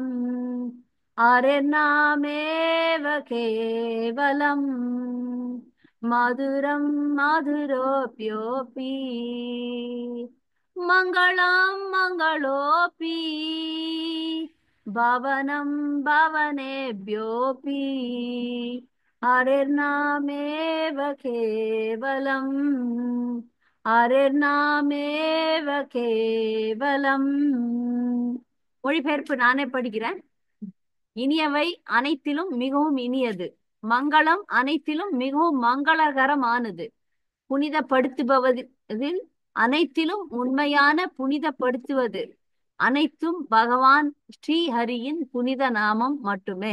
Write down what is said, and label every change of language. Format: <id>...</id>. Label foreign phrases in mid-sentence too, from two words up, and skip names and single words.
<sa>हरेर्नामेव केवलम् मधुरं मधुरोऽप्योऽपि मङ्गलं मङ्गलोऽपि भवनं भवनेभ्योऽपि हरेर्नामेव केवलम् ஹரிர்நாமேவ கேவலம்.</sa> <ta>மொழிபெயர்ப்பு நானே படிக்கிறேன். இனியவை அனைத்திலும் மிகவும் இனியது, மங்களம் அனைத்திலும் மிகவும் மங்களகரமானது, புனிதப்படுத்துபவதில் அனைத்திலும் உண்மையான புனிதப்படுத்துவது அனைத்தும் பகவான் ஸ்ரீஹரியின் புனித நாமம் மட்டுமே.</ta>